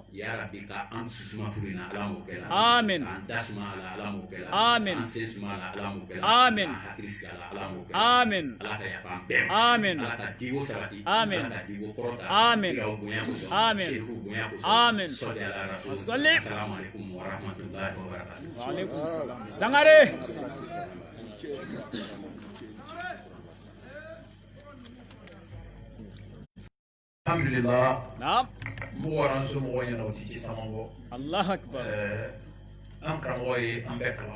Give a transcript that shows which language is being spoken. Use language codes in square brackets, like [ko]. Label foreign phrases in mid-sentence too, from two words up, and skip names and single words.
[bm] yarabi ka an dusu suma furu in na ala m'o kɛ la Amin. k'an da suma a la ala m'o kɛ la Amin. k'an sen suma a la ala m'o kɛ la Amin. k'an hakili sigi a la ala m'o kɛ la Amin. ala ka yafa an bɛɛ ma Amin. ala ka digo sabati Amin. ala ka digo kɔrɔta Amin. kiraw bonya kosɔn Amin. sefu bonya kosɔn Amin. [ar] صل على الرسول [bm] Sɔli. [ar] السلام عليكم ورحمة الله وبركاته وعليكم السلام sangare alhamdulillah naam [bm] mɔgɔ waran somɔgɔ ɲɛna o tɛ ci caman bɔ [ar] الله أكبر [bm] an karamɔgɔ ye an bɛɛ kalan